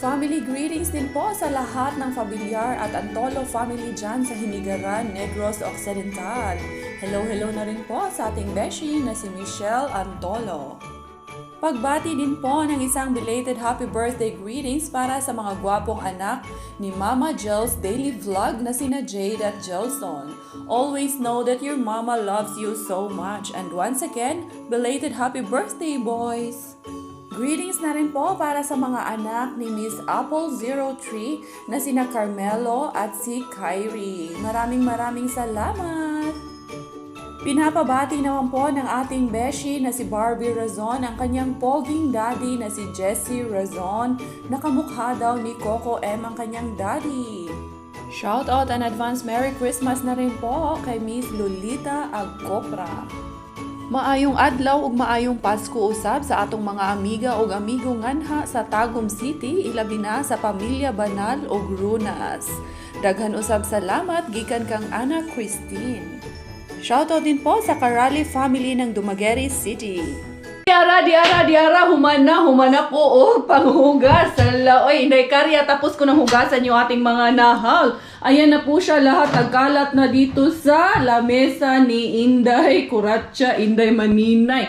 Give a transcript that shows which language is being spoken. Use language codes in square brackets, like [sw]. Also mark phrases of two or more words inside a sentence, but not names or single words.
[tl] Family greetings din po sa lahat ng Familiar at Antolo family dyan sa Hinigaran, Negros Occidental. Hello na rin po sa ating beshi na si Michelle Antolo. Pagbati din po ng isang [en] belated happy birthday greetings [tl] para sa mga gwapong anak ni Mama Jels Daily Vlog na sina Jade at Jelson. [en] Always know that your mama loves you so much. And once again, belated happy birthday, boys! [tl] Greetings na rin po para sa mga anak ni Miss Apple 03 na sina Carmelo at si Kyrie. Maraming salamat! Pinapabati naman po ng ating beshi na si Barbie Razon ang kanyang poging daddy na si Jessie Razon na kamukha daw ni Coco M ang kanyang daddy. [en] Shout out and advance Merry Christmas [tl] na rin po kay Miss Lolita Agcopra. [ceb] Maayong adlaw ug maayong Pasko usab sa atong mga amiga ug amigo nganha sa Tagum City, ilabi na sa pamilya Banal ug Runas. Daghan usab salamat gikan kang Ana Christine. [tl] Shoutout din po sa Karali family ng Dumaguete City. [ceb] Diara, humana ko panghugas. [tl] Oy, Inday Karya, tapos ko nang hugasan yung ating mga nahal. Ayan na po siya lahat, nagkalat na dito sa lamesa ni Inday Kuratsa, Inday Maninay.